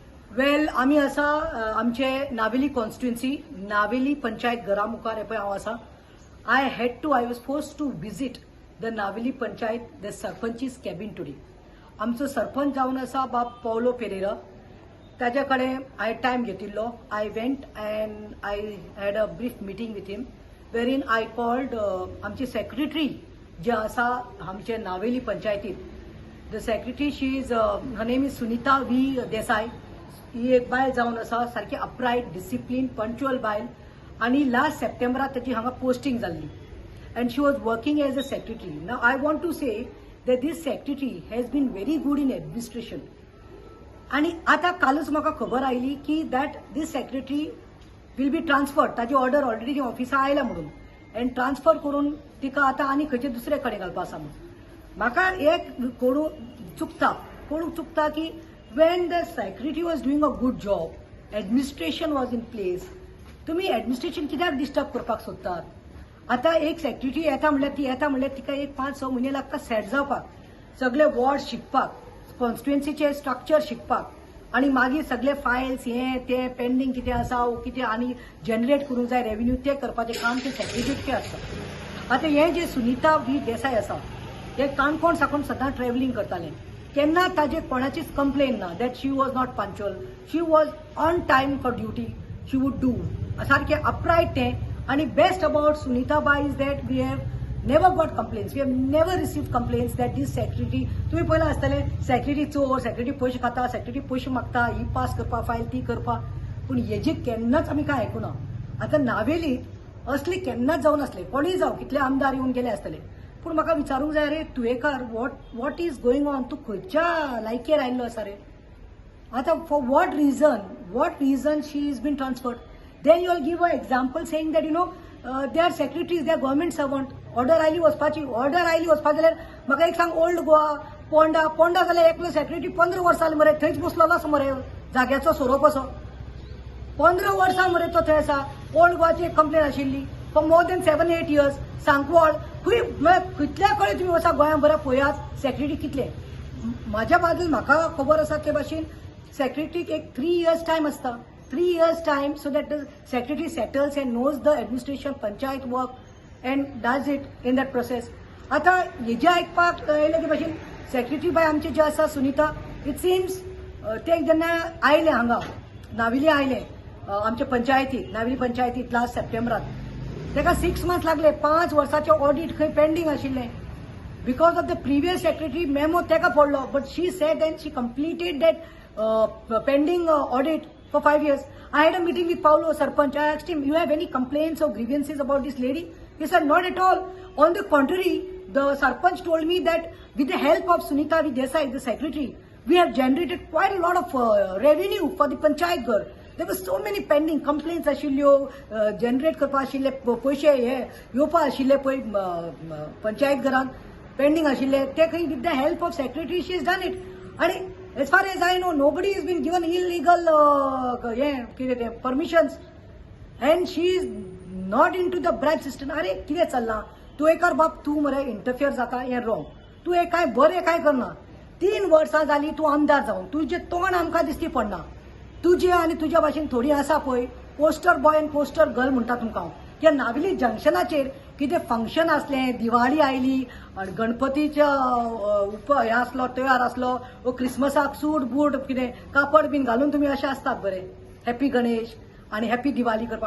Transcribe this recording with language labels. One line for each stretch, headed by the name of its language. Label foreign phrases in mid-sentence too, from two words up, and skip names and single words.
Konkani: वेल आम्ही असा आमचे नावेली कॉन्स्टिट्युएन्सी नावेली पंचायत घरा मुखार हे पळय हांव आसा.
English: I was force to visit the Naveli Panchayat the sarpanch's cabin today.
Konkani: आमचो सरपंच जावन आसा बाब पौलो पेरेरा. ताजे कडेन हांवें टायम घेतिल्लो.
English: I went and I had a brief meeting with him wherein I called
Konkani: आमची सेक्रेटरी जे आसा आमचे नावेली पंचायतीत.
English: The secretary she is her name is Sunita V Desai.
Konkani: ही एक बायल जावन आसा सारकी
English: upright discipline punctual
Konkani: बायल आणि
English: last Septemberat
Konkani: ताची हांगा पोस्टिंग जाल्ली
English: and she was working as a secretary. Now I want to say that this secretary has been very good in administration.
Konkani: आणि आता कालच म्हाका खबर आयली की
English: that this secretary will be transferred.
Konkani: ताची
English: order already
Konkani: ऑफिसा आयला म्हणून
English: and transfer
Konkani: करून तिका आता आनी खंयचे दुसरे कडेन घालपा आसा म्हणून. म्हाका एक कोण चुकता की
English: when the secretary was doing a good job, administration was in place,
Konkani: तुम्ही ऍडमिनिस्ट्रेशन कित्याक डिस्टर्ब करपाक सोदतात. आता एक सेक्रेटरी येता म्हणल्यार तिका एक 5-6 म्हयने लागता सेट जावपाक, सगळे वॉर्ड शिकपाक, कॉन्स्टिट्युएन्सीचे स्ट्रक्चर शिकपाक आणि मागीर सगळे फायल्स हे ते पेंडिंग कितें आसा कितें आनी जनरेट करूंक जाय रेव्हेन्यू ते करपाचें काम ते सेक्रेटरीचे आसता. आता हे जे सुनीता व्ही देसाय आसा ते काणकोण साकून सदां ट्रॅव्हलिंग करताले. केन्ना ताजे कोणाचीच कंप्लेन ना
English: that she was not punctual. She was on time for duty. she would do सारखे अपरायट ते. आणि best about Sunita bai is that we have never got complaints. We have never received complaints that this secretary.
Konkani: तुम्ही पयला आसतले सेक्रेटरी चोर, सेक्रेटरी पयशे खाता, सेक्रेटरी पयशे मागता, ही पास करपा फायल ती करपा. पूण हेजी केन्नाच आमी काय आयकुना. आता नावेलीत असली केन्नाच जावन आसले. कोणीय जावं कितले आमदार येवन गेले आसतले. पूण म्हाका विचारूंक जाय रे तुयेकार
English: what is going on.
Konkani: तूं खंयच्या लायकेर आयिल्लो आसा रे.
English: आता for what reason she is been transferred. Then you will give a example saying that they are secretaries, they are government servant.
Konkani: ऑर्डर आयली वचपाक जाल्यार म्हाका एक सांग ओल्ड गोवा पोंडा जाल्यार एकलो सेक्रेटरी 15 वर्सां जाली मरे थंयच बसलोलो आसा मरे जाग्याचो सोरोप असो. 15 वर्सां मरे तो थंय आसा. ओल्ड गोवाची एक कंप्लेन आशिल्ली
English: for more than 7-8 years.
Konkani: सांकवाळ कितल्या कडेन तुम्ही वचा गोंया बरें पळयात सेक्रेटरी कितले. म्हाज्या बाजून म्हाका खबर आसा ते भाशेन सेक्रेटरीक एक 3
English: years time
Konkani: आसता.
English: 3 years time so that the secretary settles and knows the administration panchayat work and does it in that process.
Konkani: आता हेजे आयकपाक येयले ते भाशेन सेक्रेटरी बाय आमचे जे आसा सुनीता
English: it seems
Konkani: ते जेन्ना आयले हांगा नावेली आयले आमच्या पंचायतीत नावेली पंचायतीत
English: last Septemberat
Konkani: तेका 6 months लागले. 5 वर्साचे ऑडिट खंय पेंडिंग आशिल्ले
English: because of the previous secretary memo
Konkani: तेका पडलो.
English: But she said and she completed that pending audit for 5 years. I had a meeting with Paulo Sarpanch. I asked him, you have any complaints or grievances about this lady? He said, not at all. On the contrary, the Sarpanch told me that with the help of Sunita V. Desai, the secretary, we have generated quite a lot of revenue for the Panchayat Ghar. There were so many pending complaints
Konkani: आशिल्ल्यो जनरेट करपा आशिल्ले पयशे हे येवपा आशिल्ले पळय पंचायत घरान पेंडिंग आशिल्ले ते खंय
English: with the help of secretary she is done it. आणि as far as I know nobody is been given illegal
Konkani: हे कितें ते
English: permissions and she is not in to the branch system.
Konkani: अरे कितें चल्लां तूं एकार बाप तूं मरे इंटरफियर जाता हें रॉंग. तूं एक काय बरें काय करना. 3 वर्सां जालीं तूं आमदार जावन तुजें तोंड आमकां दिसती पडना. तुजे आणि तुज्या भाशेन थोडी आसा पळय
English: poster boy
Konkani: आनी
English: poster girl
Konkani: म्हणटा तुमकां हांव. ह्या नावेली जंक्शनाचेर कितें फंक्शन आसलें दिवाळी आयली आनी गणपतीचो हे आसलो त्योहार आसलो वो क्रिसमसाक
English: suit boot
Konkani: कितें कापड बीन घालून तुमी अशें आसतात बरें
English: happy Ganesh
Konkani: आनी
English: happy Diwali
Konkani: करपाक.